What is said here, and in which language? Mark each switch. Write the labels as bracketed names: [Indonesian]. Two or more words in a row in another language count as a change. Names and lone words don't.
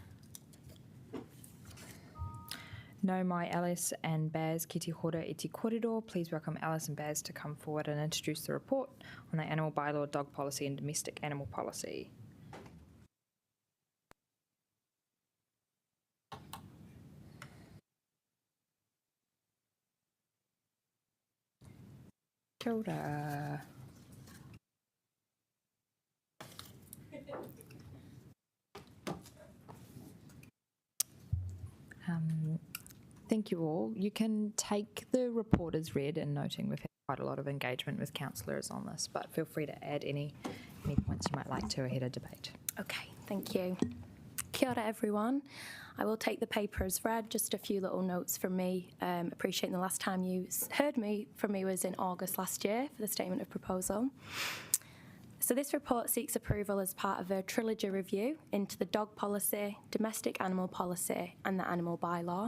[Māori] No mai Alice and Baz ki te hora I te corridor. [English] Please welcome Alice and Baz to come forward and introduce the report on the animal bylaw, dog policy and domestic animal policy. [Māori] Kia ora. [English] Thank you all. You can take the report as read, and noting we've had quite a lot of engagement with councillors on this, but feel free to add any points you might like to ahead of debate. Okay, thank you. [Māori] Kia ora [English] everyone. I will take the paper as read, just a few little notes from me. Appreciating the last time you heard from me was in August last year for the statement of proposal. So this report seeks approval as part of a trilogy review into the dog policy, domestic animal policy and the animal bylaw.